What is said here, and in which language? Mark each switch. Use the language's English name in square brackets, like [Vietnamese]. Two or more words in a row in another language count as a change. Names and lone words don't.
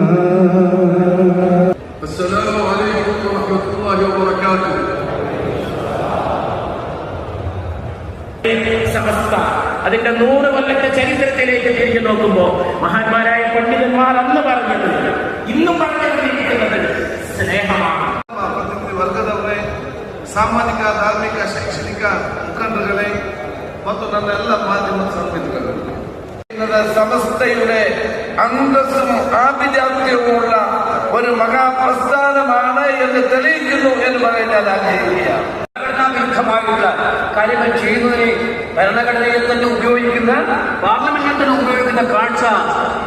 [Arabic] السلام عليكم ورحمة الله وبركاته. [Malayalam] സമസ്ത അതിന്റെ 100 കൊല്ലത്തെ ചരിത്രത്തിലേക്ക് തിരിഞ്ഞു നോക്കുമ്പോൾ മഹാന്മാരായ പണ്ഡിതന്മാർ അന്ന് പറഞ്ഞത് ഇന്നും പറഞ്ഞുകൊണ്ടിരിക്കുന്നത് സ്നേഹമാണ്. [Kannada] ವರ್ಗದವರೇ, ಸಾಮಾಜಿಕ ಧಾರ್ಮಿಕ ಶೈಕ್ಷಣಿಕ ಮುಖಂಡರುಗಳೇ ಮತ್ತು ನನ್ನ ಎಲ್ಲ ಮಾಧ್ಯಮ ಸಂಬಂಧಿಗಳು, [Malayalam] സമസ്തയുടെ അന്തസ്സും ആഭിജാത്യവുമുള്ള ഒരു മഹാപ്രസ്ഥാനമാണ് എന്ന് തെളിയിക്കുന്നു എന്ന് പറയാൻ ഞാൻ ആഗ്രഹിക്കുകയാണ്. ഭരണവിരുദ്ധമായിട്ടുള്ള കാര്യങ്ങൾ ചെയ്യുന്നതിന് ഭരണഘടനയിൽ തന്നെ ഉപയോഗിക്കുന്ന പാർലമെന്റിൽ തന്നെ ഉപയോഗിക്കുന്ന കാഴ്ച